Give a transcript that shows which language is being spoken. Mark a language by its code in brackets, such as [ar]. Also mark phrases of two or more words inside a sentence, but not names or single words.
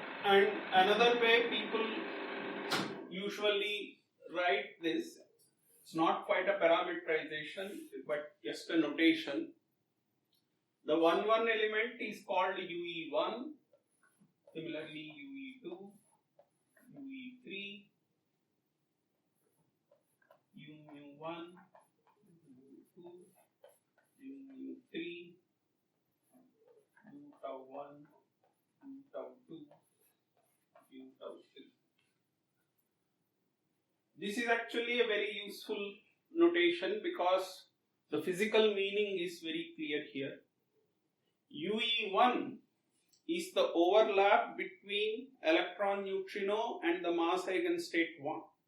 [en] And another way people usually write this, it's not quite a parameterization but just a notation. The 1 1 element is called UE1, similarly UE2, UE3, UMU1, UMU2, UMU3, U-tau1, U-tau2, U-tau3. This is actually a very useful notation because the physical meaning is very clear here. UE1 is the overlap between electron neutrino and the mass eigenstate 1.